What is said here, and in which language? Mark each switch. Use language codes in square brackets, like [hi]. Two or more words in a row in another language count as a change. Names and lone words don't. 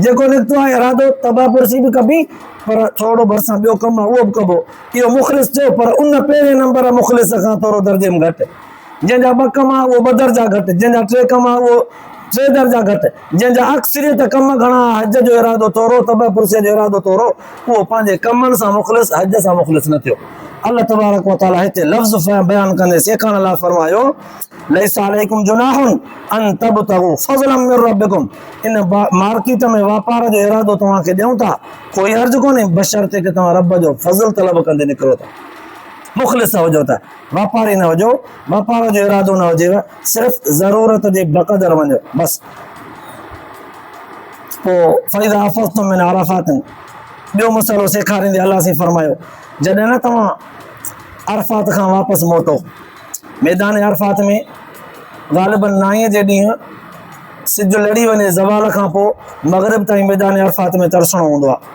[sd] जेको निकितो आहे इरादो तबा पुरसी बि कबी पर थोरो भरिसां ॿियो कमु आहे उहो बि कबो, इहो मुख़लिस थियो। पर उन पहिरें नंबर मुख़लिस खां थोरो दर्जे में घटि, जंहिंजा 2 कम आहे उहो 2 दर्जा घटि, जंहिंजा 3 कम आहे उहो 3 दर्जा घटि, जंहिंजा अक्सरियत कम घणा, हज जो इरादो थोरो, तबा पुरसी जो इरादो थोरो, उहो पंहिंजे कमनि सां मुख़लिस, हज सां मुख़लिस न थियो। अल्लाह तबारक व तआला हिते लफ़्ज़ बयानु कंदे सेखारण लाइ फरमायो, [ar] ليس عليكم جناح أن تبتغوا فضلا من ربكم, [sd] इन मार्केट में वापार जो इरादो तव्हांखे ॾियूं था, कोई अर्ज़ कोन्हे बशर्ते कि तव्हां रब जो फज़ल तलब कंदे निकिरो था। मुख़लिस हुजो त वापारी न हुजो, वापार जो इरादो न हुजेव, सिर्फ़ु ज़रूरत जे बक़दर वञो बसि। पोइ [ar] فإذا أفضتم من عرفات, [sd] ॿियो मसइलो सेखारींदे अलाह साईं फरमायो, जॾहिं न तव्हां अरफ़ात खां वापसि मोटो, मैदान अरफ़ात में ग़ालिबन 9 जे ॾींहुं सिज लड़ी वञे ज़वाल खां पोइ मग़रिब ताईं मैदान अरफ़ात में तरसणो हूंदो आहे।